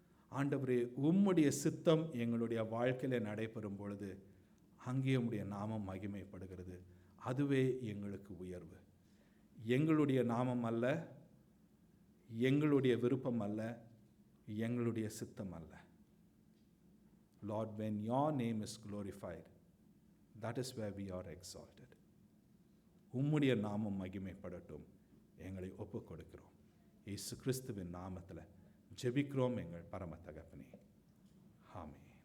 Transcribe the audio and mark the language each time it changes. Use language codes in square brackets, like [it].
[ta] ஆண்டவரே, உம்முடைய சித்தம் எங்களுடைய வாழ்க்கையிலே நடைபெறும் பொழுது அங்கே உம்முடைய நாமம் மகிமைப்படுகிறது. அதுவே எங்களுக்கு உயர்வு. எங்களுடைய நாமம் அல்ல, எங்களுடைய விருப்பம் அல்ல, எங்களுடைய சித்தம் அல்ல. [en] Lord, when your name is glorified, that is where we are exalted. [ta] உம்முடைய நாமம் மகிமைப்படட்டும். எங்களை ஒப்புக் கொடுக்கிறோம். இயேசு கிறிஸ்துவின் நாமத்தில் ஜெபிக்கிறோம் எங்கள் பரம தகப்பனே. ஆமென்.